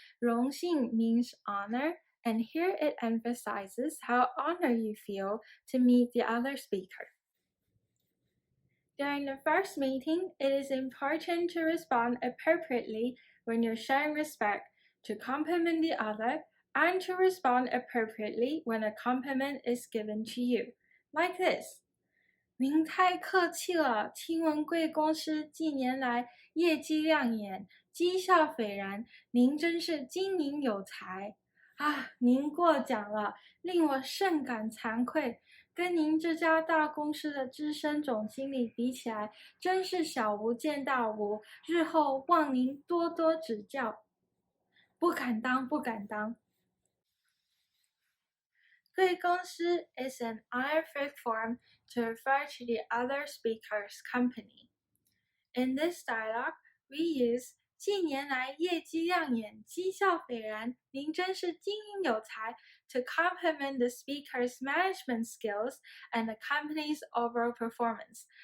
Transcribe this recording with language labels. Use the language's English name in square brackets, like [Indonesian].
[English] 荣幸 means honor, and here it emphasizes how honored you feel to meet the other speaker. During the first meeting, it is important to respond appropriately when you're showing respect, to compliment the other, and to respond appropriately when a compliment is given to you. Like this. [Chinese] 您太客气了，听闻贵公司近年来业绩亮眼，绩效斐然，您真是经营有才啊！您过奖了，令我甚感惭愧。跟您这家大公司的资深总经理比起来，真是小巫见大巫，日后望您多多指教。不敢当，不敢当。 [English] 贵公司 is an honorific form to refer to the other speaker's company. In this dialogue, we use [Chinese] 近年来业绩亮眼，绩效斐然，您真是经营有才 [English] to compliment the speaker's management skills and the company's overall performance.